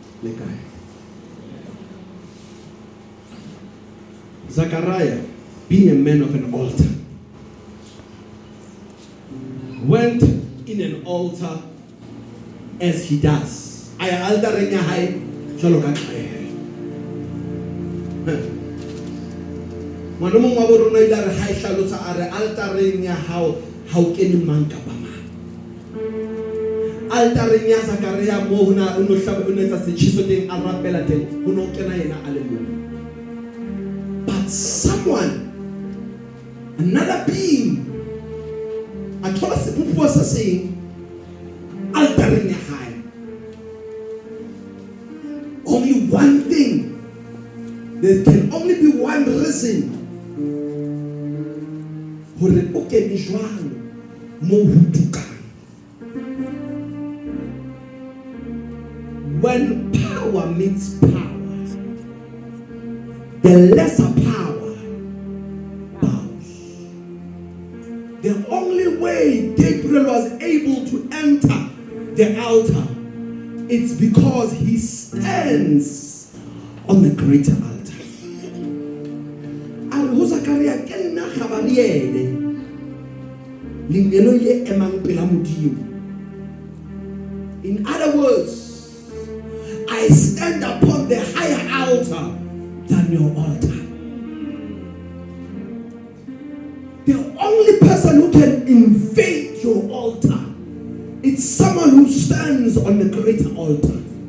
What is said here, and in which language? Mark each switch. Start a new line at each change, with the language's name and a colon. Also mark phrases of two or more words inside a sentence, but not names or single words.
English: Zachariah, being a man of an altar, went in an altar as he does.
Southern Sotho: I altareng ya hae jwalo ka tlwaelo. Ngwana mongwe wa borona ile re ha e hlalosa a re altareng ya hao ha o kene mang kapa mang. Altareng ya Zachariah mo hona o no hlaba o netsa setjhiso teng a rapela teng ho no kena yena a le mong.
English: But someone, another being,
Southern Sotho: a thola sepupuwa sa seng altareng ya hae.
English: Only one thing. There can only be one reason.
Southern Sotho: Hore o kene jwang mo ho tukang.
English: When power meets power, the lesser power bows. The only way Gabriel was able to enter the altar, it's because he stands on the greater altar.
Southern Sotho: Zachariah kenna khabariele lingelo ye emang pela modimo.
English: In other words, I stand upon the higher altar than your altar. The only person who can invade your altar, it's someone who stands on the greater altar.